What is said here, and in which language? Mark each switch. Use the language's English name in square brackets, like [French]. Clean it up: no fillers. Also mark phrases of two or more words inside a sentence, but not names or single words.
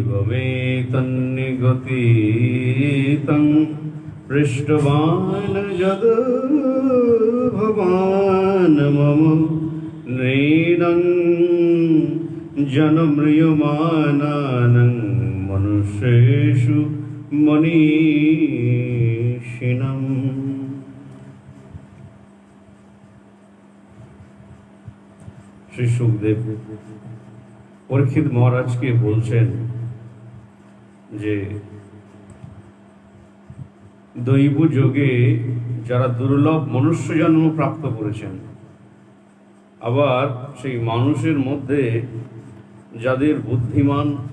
[Sanskrit] त्वमेतन्निगतितं पृष्टवान् यद् भवान् मम नैनं जनम्रियमाणानं मनुष्येषु मनीषिणम्। [Bangla] শ্রী সুখদেব পরীক্ষিত মহারাজকে বলছেন যে দৈব যোগে যারা দুর্লভ মনুষ্য জন্ম প্রাপ্ত করেছেন, আবার সেই মানুষের মধ্যে যাদের বুদ্ধিমান,